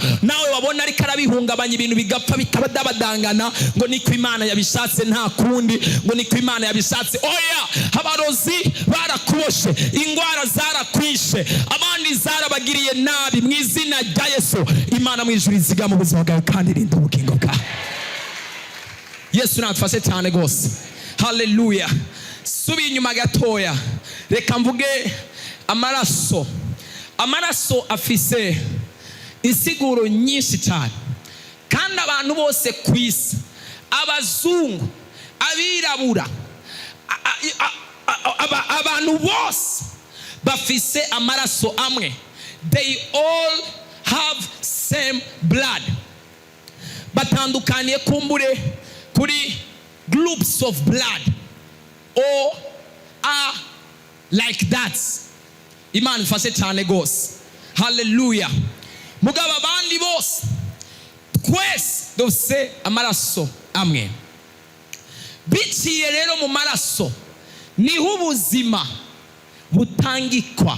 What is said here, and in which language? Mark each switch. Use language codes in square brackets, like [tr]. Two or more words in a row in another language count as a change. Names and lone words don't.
[rn] Nawe wabona ariko arabihungabanya ibintu bigapfa bikabadabadangana ngo niko Imana yabishatse, nta kundi, ngo niko Imana yabishatse. Oya, abarozi barakuboshe, ingwara zarakwishe, abandi zarabagiriye nabi. Mu izina rya Yesu Imana mu ijuru izigama ubuzima bwawe kandi irinda ubugingo bwawe. Yesu natfashe cyane gose. Hallelujah. Subi inyuma gatoya, reka mvuge amaraso. Amaraso afise insiguro nyinshi cyane, kandi abantu bose ku isi, abazungu, abirabura, abantu bose bafise amaraso amwe, [en] they all have same blood. [rn] Batandukaniye kumbure kuri [en] groups of blood, or are like that. [rn] Imana ifashe cyane gose. Hallelujah. Mugabo abandi bose twese dufise amaraso amwe. Biciye rero mu maraso niho ubuzima butangikwa.